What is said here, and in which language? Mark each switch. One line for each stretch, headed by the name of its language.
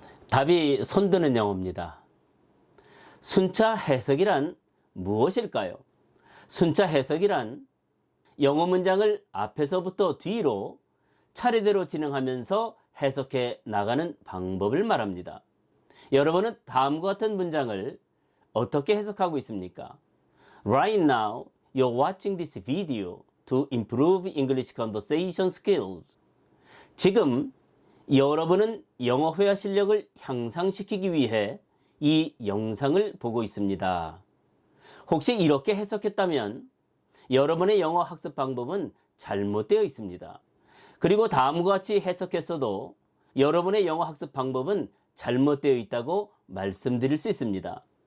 Korean: 답이 손드는 영어입니다. 순차 해석이란 무엇일까요? 순차 해석이란 영어 문장을 앞에서부터 뒤로 차례대로 진행하면서 해석해 나가는 방법을 말합니다. 여러분은 다음과 같은 문장을 어떻게 해석하고 있습니까?
English: Right now, you're watching this video to improve English conversation skills.
Korean: 지금 여러분은 영어 회화 실력을 향상시키기 위해 이 영상을 보고 있습니다. 혹시 이렇게 해석했다면 여러분의 영어 학습 방법은 잘못되어 있습니다. 그리고 다음과 같이 해석했어도 여러분의 영어 학습 방법은 잘못되어 있다고 말씀드릴 수 있습니다.